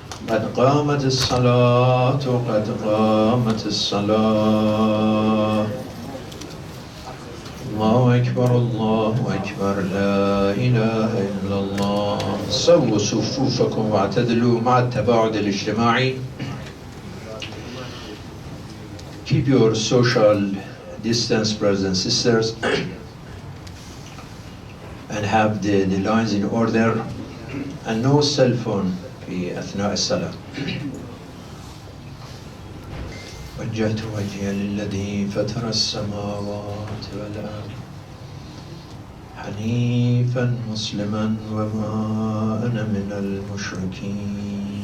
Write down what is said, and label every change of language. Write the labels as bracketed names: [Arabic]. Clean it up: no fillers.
[Arabic] قد قامت الصلاة قد قامت الصلاة. الله أكبر الله أكبر لا إله إلا الله. سووا صفوفكم واعتدلوا مع التباعد الاجتماعي. [English] Keep your social distance, brothers and sisters, and have the lines in order, and no cell phone [Arabic] في أثناء الصلاة. وجهت وجهي للذي فطر السماوات والأرض حنيفا مسلما وما أنا من المشركين.